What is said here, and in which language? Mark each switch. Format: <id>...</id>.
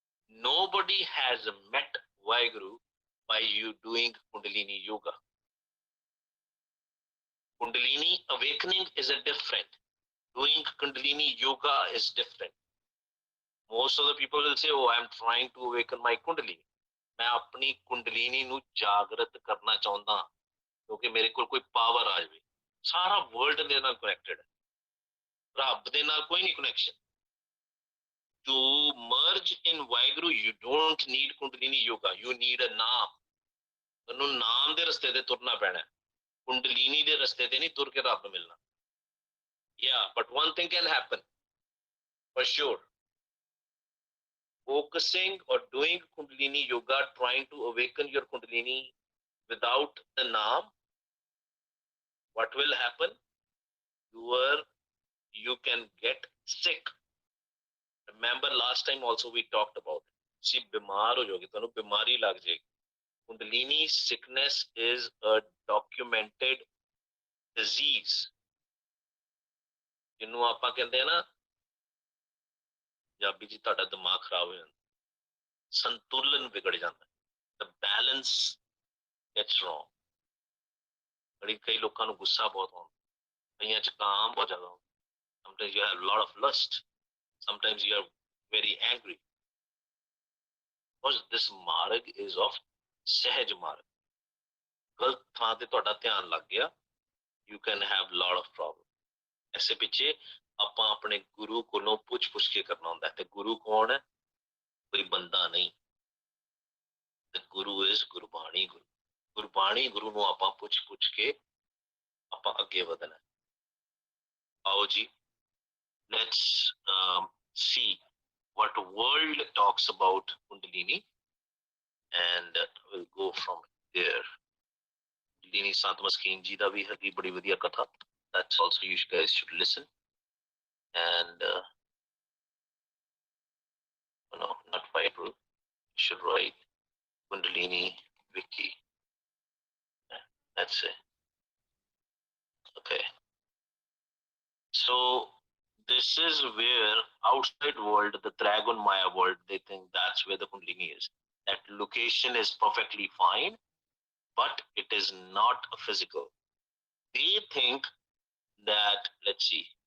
<en>Nobody has met Vaheguru by you doing Kundalini yoga. Kundalini awakening is a different. Doing Kundalini yoga is different. Most of the people will say, oh, I'm trying to awaken my Kundalini.</en> <pa>मैं अपनी कुंडलिनी ਨੂੰ ਜਾਗਰਤ ਕਰਨਾ ਚਾਹੁੰਦਾ ਕਿਉਂਕਿ ਮੇਰੇ ਕੋਲ ਕੋਈ power ਆ ਜਾਵੇ ਸਾਰਾ ਵਰਲਡ ਦੇ ਨਾਲ ਕਨੈਕਟਡ ਹੈ ਰੱਬ ਦੇ ਨਾਲ ਕੋਈ ਨਹੀਂ connection</pa> <en>to merge in Vaheguru you don't need Kundalini yoga, you need a naam.</en> <pa>ਤੁਹਾਨੂੰ ਨਾਮ ਦੇ ਰਸਤੇ ਤੇ ਤੁਰਨਾ ਪੈਣਾ ਕੁੰਡਲੀਨੀ ਦੇ ਰਸਤੇ ਤੇ ਨਹੀਂ ਤੁਰ ਕੇ ਰੱਬ ਮਿਲਣਾ</pa> <en>yeah but one thing can happen for sure. Focusing or doing Kundalini yoga, trying to awaken your Kundalini without the Naam, what will happen? You can get sick. Remember last time also we talked about it. See,</en> <pa>bimar ho jaoge, tanu bimari lag jayegi.</pa> <en>Kundalini sickness is a documented disease.</en> <pa>ਜਿਹਨੂੰ ਆਪਾਂ ਕਹਿੰਦੇ ਆ ਨਾ ਪੰਜਾਬੀ ਚ ਤੁਹਾਡਾ ਦਿਮਾਗ ਖਰਾਬ ਹੋ ਜਾਂਦਾ ਸੰਤੁਲਨ ਵਿਗੜ ਜਾਂਦਾ</pa> <en>the balance gets wrong</en> <pa>ਕਈ ਲੋਕਾਂ ਨੂੰ ਗੁੱਸਾ ਬਹੁਤ ਆਉਂਦਾ ਕਈਆਂ ਚ ਕਾਮ ਬਹੁਤ ਜ਼ਿਆਦਾ ਹੁੰਦਾ</pa> <en>sometimes you have a lot of lust sometimes you are very angry because this marg is of</en> <pa>ਸਹਿਜ ਮਾਰਗ ਗਲਤ ਥਾਂ ਤੇ ਤੁਹਾਡਾ ਧਿਆਨ ਲੱਗ ਗਿਆ</pa> <en>you can have a lot of problem</en> <pa>ਐਸੇ ਪਿੱਛੇ ਆਪਾਂ ਆਪਣੇ ਗੁਰੂ ਕੋਲੋਂ ਪੁੱਛ ਕੇ ਕਰਨਾ ਹੁੰਦਾ ਤੇ ਗੁਰੂ ਕੌਣ ਹੈ ਕੋਈ ਬੰਦਾ ਨਹੀਂ ਤੇ ਗੁਰੂ ਇਸ ਗੁਰਬਾਣੀ ਗੁਰਬਾਣੀ ਗੁਰੂ ਨੂੰ ਆਪਾਂ ਪੁੱਛ ਕੇ ਆਪਾਂ ਅੱਗੇ ਵਧਣਾ ਆਓ ਜੀ</pa> <en>let's see what world talks about Kundalini and we'll go from there.</en> <pa>Kundalini Sant Maskeen ji da bhi ਹੈਗੀ ਬੜੀ ਵਧੀਆ ਕਥਾ</pa> <en>that's also you guys should listen and no not Bible you should write Kundalini Wiki that's it okay so this is where outside world the Dragon Maya world they think that's where the Kundalini is that location is perfectly fine but it is not a physical they think that let's see</en>